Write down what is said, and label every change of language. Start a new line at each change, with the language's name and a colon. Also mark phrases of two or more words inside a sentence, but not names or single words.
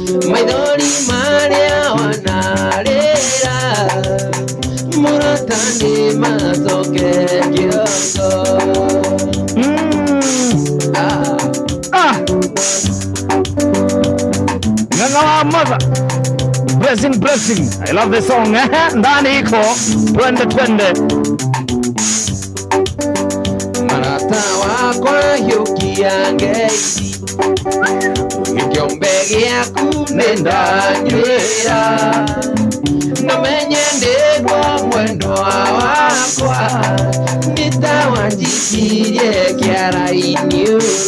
Kikuyu: Maithori marĩa wanarĩra, mũrata nĩ macoke kĩongo. Mm. Ah. Ah.
English: Ng'ang'a wa mother. Blessing, blessing. I love the song.
Swahili: Eh, ndani iko. Twende, twende.
Kikuyu: Marata wakwa hiũkia ngeithi, gĩkombe gĩaku nĩ ndanyuĩra. Na menye ndĩguo mwendwa wakwa, nĩ ta wanjikirie kĩara-inĩ ũũ.